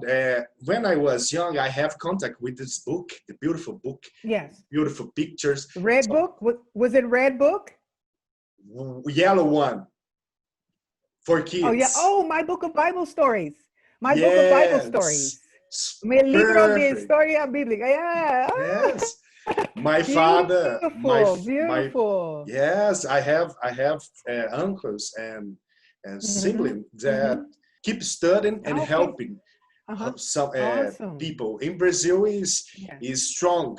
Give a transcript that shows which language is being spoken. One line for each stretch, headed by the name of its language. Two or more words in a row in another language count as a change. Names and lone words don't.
English: When I was young, I have contact with this book, the beautiful book. Yes. Beautiful pictures. Red book? Was it Red book? Yellow one. For kids. Oh yeah. Oh, my book of Bible stories. My book of Bible stories.
Spanish: Mi libro de historia bíblica.
English: Yeah. Yes. My father. Beautiful. Yes, I have uncles and siblings that keep studying and helping some people. In Brazil is strong.